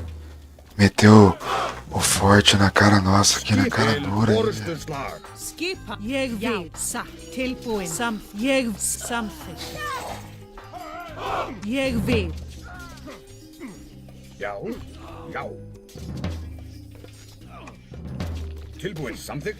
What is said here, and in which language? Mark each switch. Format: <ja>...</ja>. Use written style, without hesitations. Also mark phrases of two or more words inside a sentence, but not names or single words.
<pt>Meteu o forte na cara nossa, aqui na cara dura.</pt> <is>Orustuslag. Skipa. Ég vil. Satt. Tilbúin. Ég samþykkt. Ég vil. Já, já. Tilbúin. Samþykkt.</is>